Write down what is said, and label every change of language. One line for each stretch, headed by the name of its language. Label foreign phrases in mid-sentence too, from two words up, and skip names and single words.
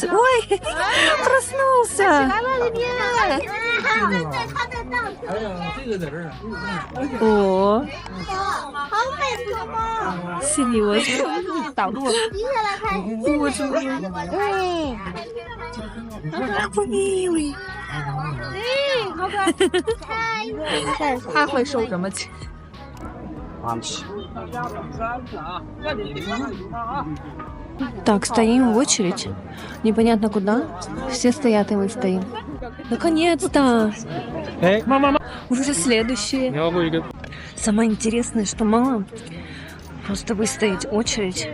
Russian: Ой, проснулся. О, серьезно. Боже мой. Какой милый.
Chinese: 他会受什么气？
Russian: Так, стоим в очередь. Непонятно куда. Все стоят, и мы стоим. Наконец-то! Уже следующие. Самое интересное, что мало просто выстоять очередь.